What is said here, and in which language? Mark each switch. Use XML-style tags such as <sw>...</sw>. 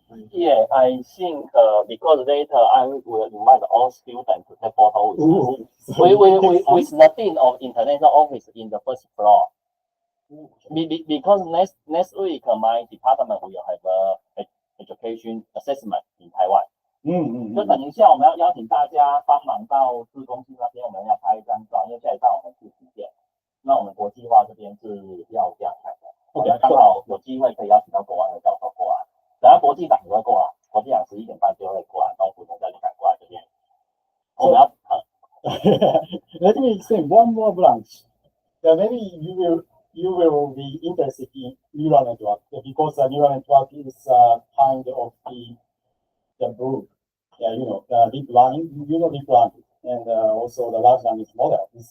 <en>Yeah, I think because later I will invite all students to take photo with the dean of international office in the first floor. Because next week my department will have education assessment in Taiwan.</en> <zh>就等一下我们要邀请大家帮忙到自公司那边，我们要拍一张照，因为下一站我们是实践。那我们国际化这边是要这样看的。OK， 刚好有机会可以邀请到国外的教授过来。等下国际长也会过来，国际长11点半就会过来，然后副总再赶过来这边。我们要</zh> <en>Let me explain one more branch. Maybe you will be interested in neural network because the neural network is kind of the group. Yeah, you know, the deep learning, deep learning, and also the large language model.</en>